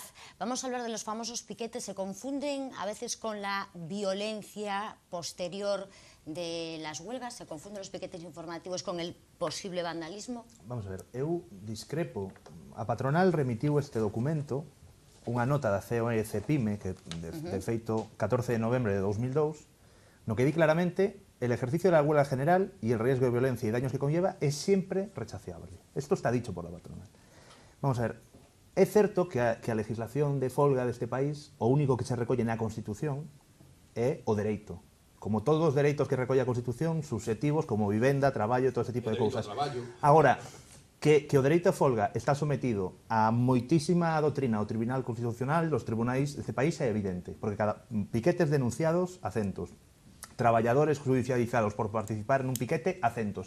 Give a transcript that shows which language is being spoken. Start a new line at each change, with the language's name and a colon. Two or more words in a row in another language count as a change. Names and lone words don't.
Spanish: Vamos a hablar de los famosos piquetes. Se confunden a veces con la violencia posterior de las huelgas, se confunden los piquetes informativos con el posible vandalismo.
Galician: Vamos a ver, eu discrepo. A patronal remitiu este documento, unha nota da COE-CEPIME, que de feito 14 de novembro de 2002, no que di claramente:
Spanish: el ejercicio de la huelga general y el riesgo de violencia y daños que conlleva es siempre rechaciable. Esto está dicho por la patronal.
Galician: Vamos a ver, é certo que a legislación de folga deste país, o único que se recolle na Constitución é o dereito. Como todos os dereitos que recolle a Constitución, susceptivos como vivenda, traballo, todo ese tipo de cousas. Agora, que o dereito a folga está sometido a moitísima doutrina do Tribunal Constitucional, dos tribunais deste país, é evidente, porque cada piquetes denunciados a centos, traballadores judicializados por participar nun piquete a centos.